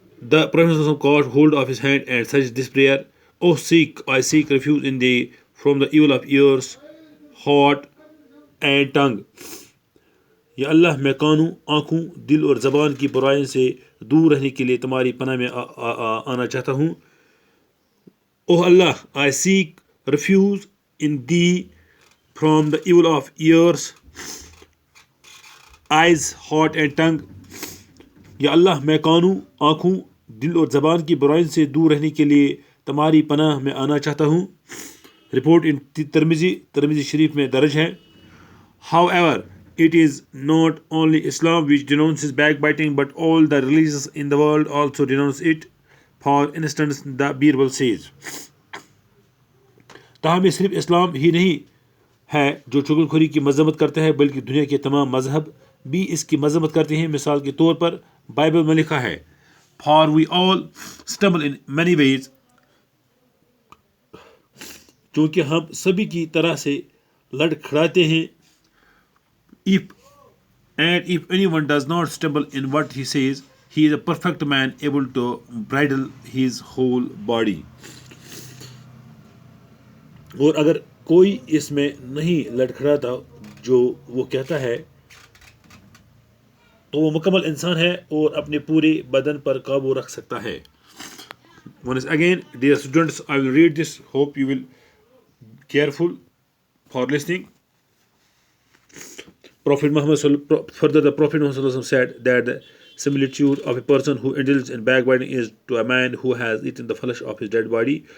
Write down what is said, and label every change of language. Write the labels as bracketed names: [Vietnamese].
[English] The Prophet caught hold of his hand and said this prayer: "O I seek refuge in thee from the evil of ears, heart, and tongue." [Urdu] یا اللہ میں کانوں, آنکھوں, دل اور زبان کی برائیوں سے دور رہنے کے لیے تمہاری پناہ میں آنا چاہتا ہوں. [English] O Allah, I seek refuge in thee from the evil of ears, eyes, heart and tongue. [Urdu] یا اللہ میں کانوں, آنکھوں, دل اور زبان کی برائیوں سے دور رہنے کے لیے تمہاری پناہ میں آنا چاہتا ہوں. رپورٹ ان ترمذی شریف میں درج ہے. [English] However, it is not only Islam which denounces backbiting, but all the religions in the world also denounce it. For instance, the Bible says. [Urdu] تاہم یہ صرف اسلام ہی نہیں ہے جو چغل خوری کی مذمت کرتا ہے, بلکہ دنیا کے تمام مذہب بھی اس کی مذمت کرتے ہیں. مثال کے طور پر بائبل میں لکھا ہے: [English] For we all stumble in many ways. [Urdu] چونکہ ہم سبھی کی طرح سے لڑکھڑاتے ہیں. [English] If anyone does not stumble in what he says, he is a perfect man, able to bridle his whole body. [Urdu] اور اگر کوئی اس میں نہیں لڑکھڑاتا جو وہ کہتا ہے تو وہ مکمل انسان ہے اور اپنے پورے بدن پر قابو رکھ سکتا ہے. [English] Once again, dear students, I will read this. Hope you will careful for listening. Further, the Prophet Muhammad said that the similitude of a person who indulges in backbiting is to a man who has eaten the flesh of his dead body.